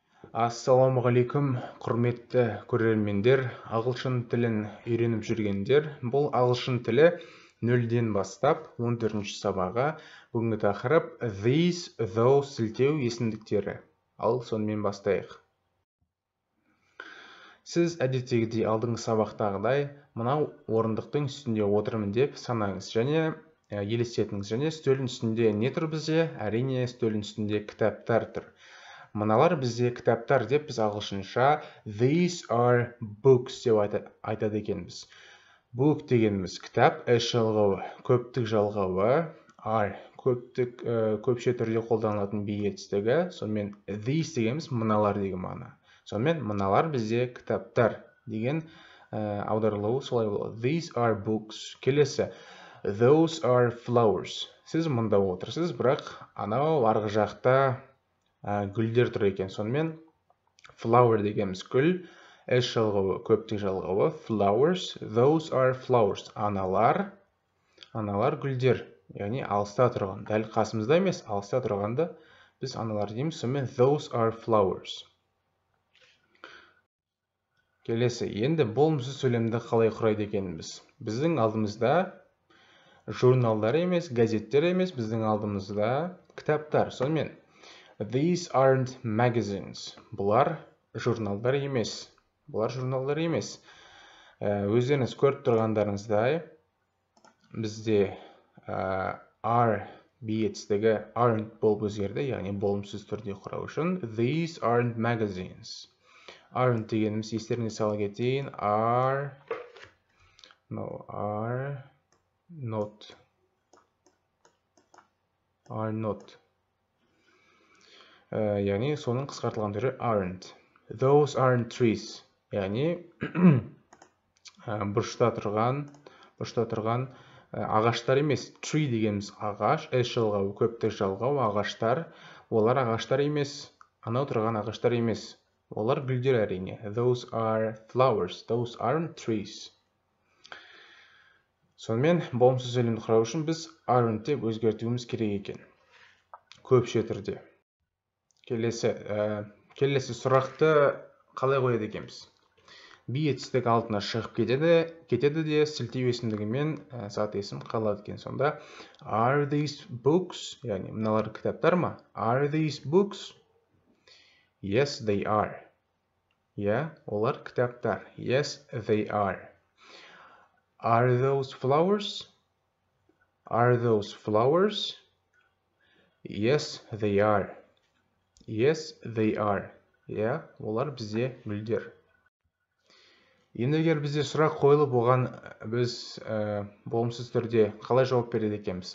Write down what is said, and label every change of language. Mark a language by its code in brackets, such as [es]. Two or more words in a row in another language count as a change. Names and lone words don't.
[kk] Ассалаумағалейкум, құрметті көрермендер, ағылшын тілін үйреніп жүргендер. Бұл ағылшын тілі 0-ден бастап 14-ші сабағы. Бүгінгі тақырып [en] these, those [kk] сілтеу есімдіктері. Ал сонымен бастайық. Сіз әдеттегідей алдыңғы сабақтағыдай мынау орындықтың үстінде отырмын деп санаңыз және елестетіңіз. Және үстелдің үстінде не тұр бізде? Әрине, үстелдің үстінде кітаптар тұр. Мыналар бізде кітаптар деп біз ағылшынша [en] these are books [kk] деп айтады екенбіз. Book дегеніміз кітап, жалғауы, көптік жалғауы, are көпше түрде қолданылатын бейетістігі, сонымен these дегеніміз мыналар деген мағына. Сонымен мыналар бізде кітаптар деген аударылуы солай болады. [en] These are books. Келесі, those are flowers. [kk] Сіз мұнда отырсыз, бірақ анау арғы жақта гүлдер тұр екен. Сонымен flower дегеніміз гүл, жалғауы, көптік жалғауы, [en] flowers, those are flowers. [kk] Аналар гүлдер, яғни алыста тұрған, дәл қасымызда емес, алыста тұрғанда біз аналар дейміз. [en] Сонымен those are flowers. [kk] Келесі, енді болымсыз сөйлемді қалай құрайды екенбіз? Біздің алдымызда журналдар емес, газеттер емес, біздің алдымызда кітаптар. [en] Сонымен these aren't magazines. [kk] Бұлар журналдар емес. Өздеріңіз көріп тұрғандарыңыздай, бізде are бейетістігі aren't болып өзгерді, яғни болымсыз түрде құрау үшін [en] these aren't magazines. [kk] Aren't дегеніміз естеріңізге сала кетейін, [en] are not. [kk] Яғни соның қысқартылған түрі aren't. [en] Those aren't trees. [kk] Яғни бұрышта тұрған ағаштар емес. Tree дегеніміз ағаш, жалғауы, көптік жалғау, ағаштар. Олар ағаштар емес, анау тұрған ағаштар емес. Олар гүлдер әрине. [en] Those are flowers. Those aren't trees. [kk] Сонымен болымсыз сөйлемді құрау үшін біз aren't деп өзгертуіміз керек екен. Көпше түрде. Келесі сұрақты қалай қояды екенбіз? Бейетістік алдына шығып кетеді де сілтеу есімдігімен зат есім қалады екен. [en] Сонда are these books? [kk] Яғни мыналар кітаптар ма? [en] Are these books? Yes, they are. [kk] Олар кітаптар. [en] Yes, they are. Are those flowers? Are those flowers? Yes, they are. Yes, they are. [kk] Олар бізде гүлдер. Енді егер бізде сұрақ қойылып, оған біз болымсыз түрде қалай жауап береді екенбіз?